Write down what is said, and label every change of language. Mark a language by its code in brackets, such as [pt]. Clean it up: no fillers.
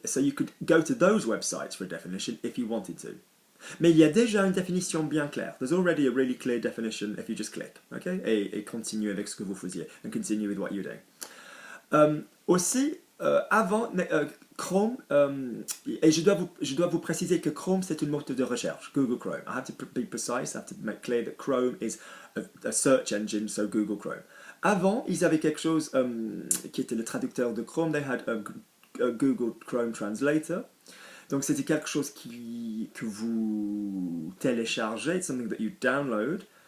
[en] So you could go to those websites for a definition if you wanted to. [fr] Mais il y a déjà une définition bien claire. [en] There's already a really clear definition if you just click. Okay? [fr] Et continuez avec ce que vous faisiez. [en] And continue with what you're doing. [fr] Aussi, avant Chrome, et je dois vous préciser que Chrome c'est une moteur de recherche, Google Chrome. [en] I have to be precise, I have to make clear that Chrome is a search engine, so Google Chrome. [fr] Avant, ils avaient quelque chose qui était le traducteur de Chrome. [en] They had a Google Chrome Translator. [fr] Donc c'était quelque chose que vous téléchargez, [en] it's something that you download.